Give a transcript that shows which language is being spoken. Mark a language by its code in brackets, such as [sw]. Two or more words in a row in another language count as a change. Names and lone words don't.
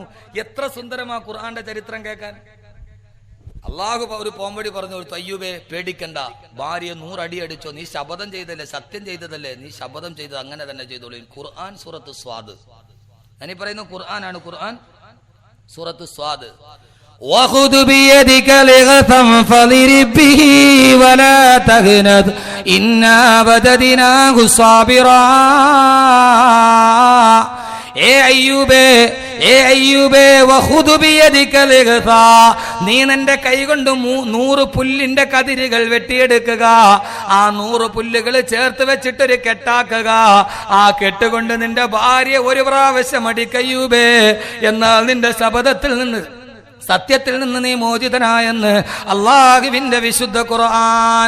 [ml] എത്ര സുന്ദരമാ ഖുർആന്റെ ചരിത്രം കേൾക്കാൻ. അള്ളാഹു ഒരു പോംവഴി പറഞ്ഞു കൊടുത്തു, അയ്യൂബേ പേടിക്കണ്ട, ഭാര്യ 100 അടി അടിച്ചോ, നീ ശപഥം ചെയ്തല്ലേ, സത്യം ചെയ്തതല്ലേ, നീ ശപഥം ചെയ്തത് അങ്ങനെ തന്നെ ചെയ്തോളൂ. ഖുർആൻ സൂറത്ത് സ്വാദ്. ഞാനീ പറയുന്ന ഖുർആനാണ്. ഖുർആൻ സൂറത്ത് സ്വാദ്. [ar] وخذ بيدك لغثا فاضرب به ولا تهنث إنا بددناه صابرا. [ml] നീ നിന്റെ കൈകൊണ്ട് 100 പുല്ലിന്റെ കതിരുകൾ വെട്ടിയെടുക്കുക. ആ 100 പുല്ലുകൾ ചേർത്ത് വെച്ചിട്ടൊരു കെട്ടാക്കുക. ആ കെട്ടുകൊണ്ട് നിന്റെ ഭാര്യ ഒരു പ്രാവശ്യം അടിക്കയ്യൂബേ, എന്നാൽ നിന്റെ ശപഥത്തിൽ നിന്ന്, സത്യത്തിൽ നിന്ന് നീ മോചിതനായെന്ന് അള്ളാഹുവിന്റെ വിശുദ്ധ ഖുർആൻ.